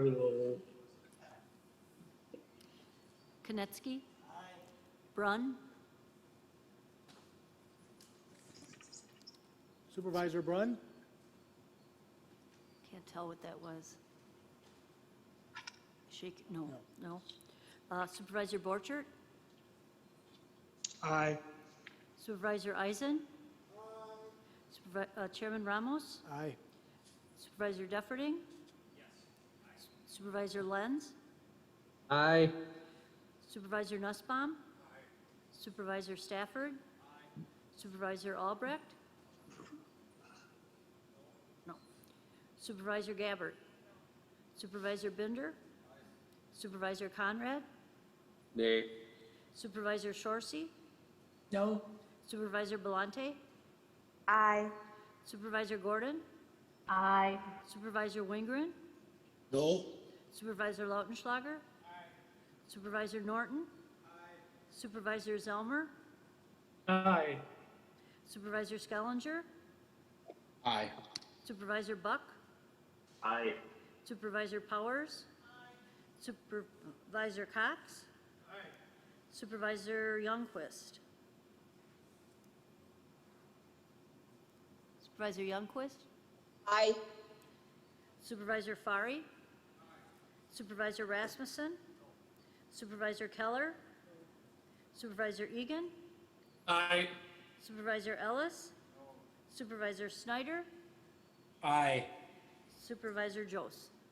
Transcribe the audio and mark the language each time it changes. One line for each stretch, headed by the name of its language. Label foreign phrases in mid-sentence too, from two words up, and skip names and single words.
English: Konecki? Brunn? Supervisor Brunn? Can't tell what that was. Shake, no. Supervisor Borchert? Aye. Supervisor Eisen? Chairman Ramos? Aye. Supervisor Defferding? Yes. Supervisor Lenz? Aye. Supervisor Nussbaum? Aye. Supervisor Stafford? Aye. Supervisor Albrecht? No. Supervisor Gabbard? Supervisor Bender? Aye. Supervisor Conrad? Nay. Supervisor Shorsey? No? Supervisor Belante? Aye. Supervisor Gordon? Aye. Supervisor Wingren? No? Supervisor Lautenschlager? Aye. Supervisor Norton? Aye. Supervisor Zelmer? Aye. Supervisor Skellinger? Aye. Supervisor Buck? Aye. Supervisor Powers? Aye. Supervisor Cox? Aye. Supervisor Youngquist? Supervisor Youngquist? Aye. Supervisor Fari? Aye. Supervisor Rasmussen? Supervisor Keller? Supervisor Egan? Aye. Supervisor Ellis? Supervisor Snyder? Aye. Supervisor Jose?